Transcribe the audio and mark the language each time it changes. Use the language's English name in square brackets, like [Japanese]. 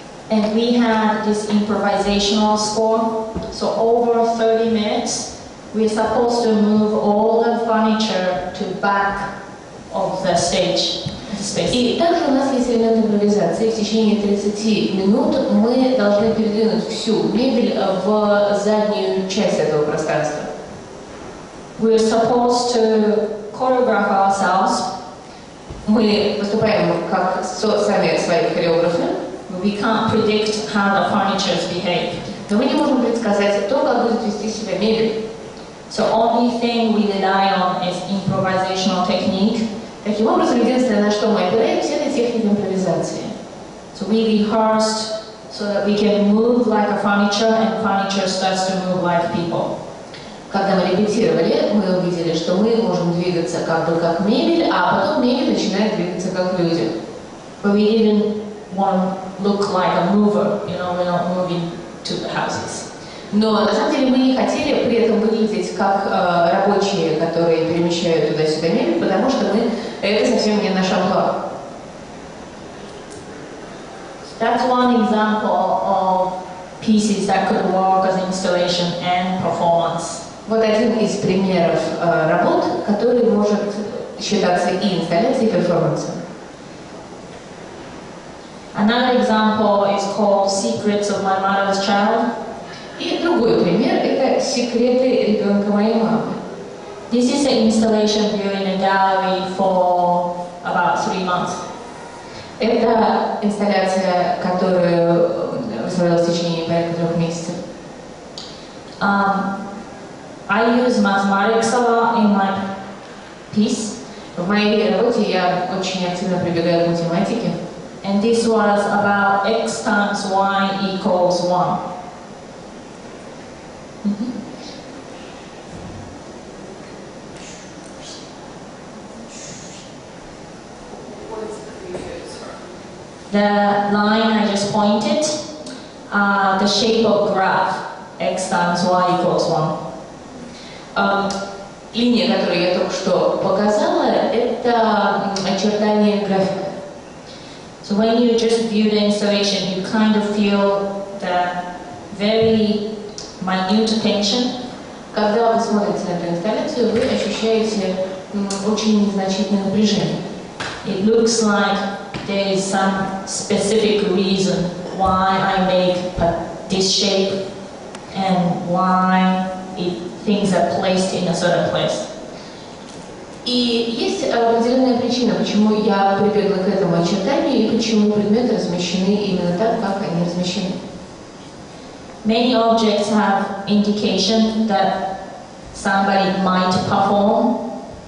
[English] And we had this improvisational score. So over 30 minutes, we're supposed to move all the furniture to back of the stage. [Russian] И также у нас есть элемент импровизации. В течение 30 минут мы должны передвинуть всю мебель в заднюю часть этого пространства. [English] We're supposed to choreograph ourselves. [Russian] Мы выступаем как сами свои хореографы. [English] We can't predict how the furniture behave. [Russian] Но мы не можем предсказать то, как будет вести себя мебель. [English] So only thing we rely on is improvisational technique. [Russian] Таким образом, единственное, на что мы опираемся, это техника импровизации. [English] So we rehearsed so that we can move like a furniture, and furniture starts to move like people. [Russian] Когда мы репетировали, мы увидели, что мы можем двигаться как бы как мебель, а потом мебель начинает двигаться как люди. [English] But we didn't want to look like a mover, you know, we're not moving to the houses. [Russian] Но на самом деле мы не хотели при этом выглядеть как рабочие, которые перемещают туда-сюда мебель, потому что это совсем не наш амплуа. [English] That's one example of pieces that could work as installation and performance. [Russian] Вот один из примеров работ, который может считаться и инсталляцией, и перформансом. [English] Another example is called Secrets of My Mother's Child. [Russian] И другой пример – это секреты ребенка моей мамы. [English] This is an installation view in a gallery for about 3 months. [Russian] Это инсталляция, которую выставлялась в течение порядка 3 месяцев. [English] I use mathematics a lot in my piece. [Russian] В моей работе я очень активно прибегаю к математике. [English] And this was about x times y equals 1. The line I just pointed, the shape of graph, x times y equals 1. [Russian] Линия, которую я только что показала, это очертание графика. [English] So when you just view the installation, you kind of feel the very minute attention. [Russian] Когда вы смотрите на эту инсталляцию, вы ощущаете очень незначительное напряжение. [English] It looks like there is some specific reason why I make this shape and why things are placed in a certain place. [Russian] И есть определенная причина, почему я прибегла к этому очертанию и почему предметы размещены именно так, как они размещены. [English] Many objects have indication that somebody might perform.